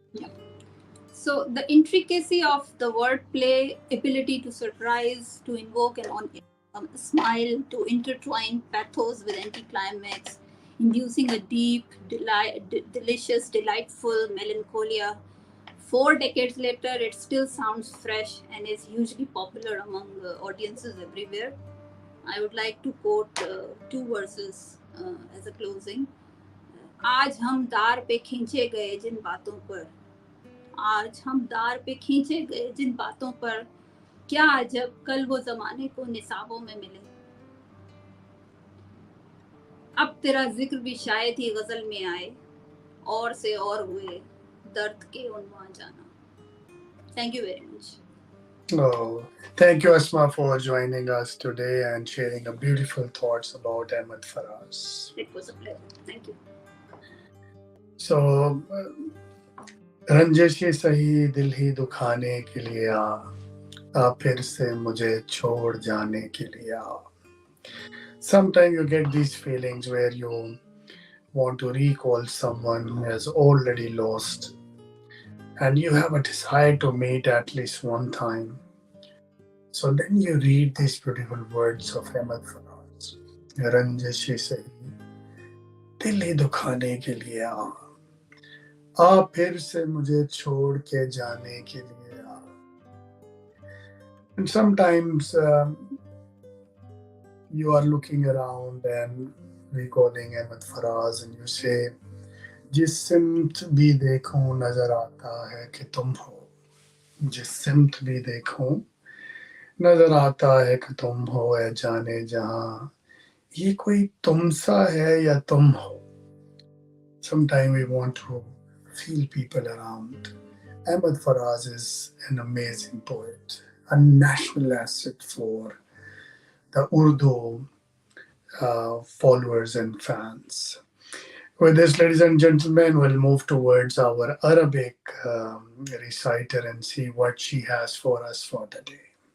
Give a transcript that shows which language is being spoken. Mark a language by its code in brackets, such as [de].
[en] Yeah. So the intricacy of the wordplay, ability to surprise, to invoke a smile, to intertwine pathos with anticlimax, inducing a deep, delicious, delightful melancholia. 4 decades later, it still sounds fresh and is hugely popular among audiences everywhere. I would like to quote 2 verses as a closing. [hi] आज हम दार पे खींचे गए जिन बातों पर, आज हम दार पे खींचे गए जिन बातों पर, क्या अजब कल वो जमाने को निसाबों में मिले। अब तेरा जिक्र भी शायद ही गजल में आए, और से और हुए दर्द के उन्वान जाना। [en] Thank you very much. Oh, thank you, Asma, for joining us today and sharing a beautiful thoughts about Ahmed Faraz. It was a pleasure. Thank you. [hi] So, रंजिश ही सही दिल ही दुखाने के लिए आ फिर से मुझे छोड़ जाने के लिए आ. [en] Sometimes you get these feelings where you want to recall someone who has already lost, and you have a desire to meet at least one time. So then you read these beautiful words of Ahmed Faraz. [hi] रंजिश ही सही दिल ही दुखाने के लिए आ फिर से मुझे छोड़ के जाने के लिए आ. [en] And sometimes you are looking around and recalling Ahmed Faraz and you say, [hi] जिस सिमत भी देखूं नजर आता है कि तुम हो, जिस सिमत भी देखूं नजर आता है कि तुम हो, ए जाने जहां ये कोई तुम सा है या तुम हो. [en] Sometimes we want to feel people around. Ahmed Faraz is an amazing poet. a national asset for the Urdu followers and fans. With this, ladies and gentlemen, we'll move towards our Arabic reciter and see what she has for us for the day.